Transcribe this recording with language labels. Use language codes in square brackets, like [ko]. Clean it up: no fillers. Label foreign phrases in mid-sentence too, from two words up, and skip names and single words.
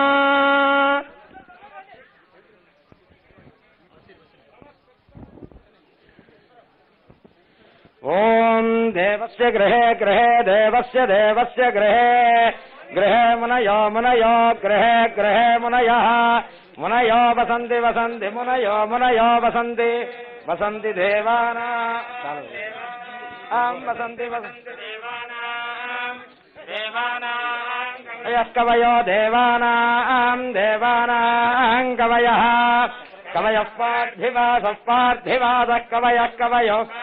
[sa] ఓం దేవస్య గృహే గృహే దేవస్య దేవస్య గృహే గృహే మునయో మునయో గృహే గృహే మునయః మునయో వసంతి వసంతి మునయో మునయో వసంతి వసంతి దేవానాం వసంతి వసంతి దేవానాం కవయో దేవానాం దేవానాం కవయః కవయః పార్థివాసః పార్థివాసః కవయః కవయో